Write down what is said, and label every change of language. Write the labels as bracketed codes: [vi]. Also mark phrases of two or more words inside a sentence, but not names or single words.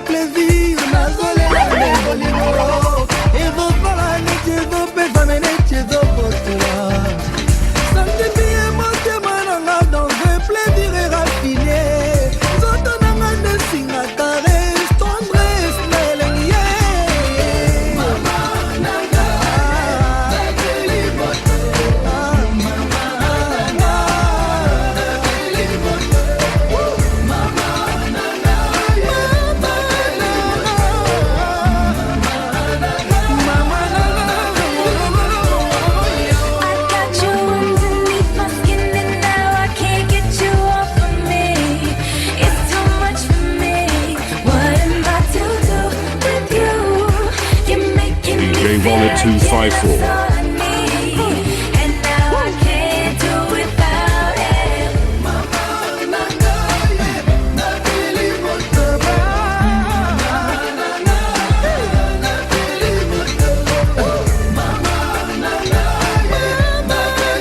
[ln] plaisir nazolela bolingo ezopala neti ezopesa me neti ezopotela sentimi motema nanga [fr] dans un plaisir raffiné [ln] nzoto nanga nesinga [fr] caresse tendresse [ln] na elengi ye mama nanga nakeli botela mama nanga nakeli botela mama nanga [en] I got you underneath my skin and now I can't get you off of me. It's too much for me. What am I to do with you? You're making me DJ Wallet 254. all I need. And now I can't do without it. [ln] Mama, nanga, nakeli botela. Mama, nanga, nakeli botela.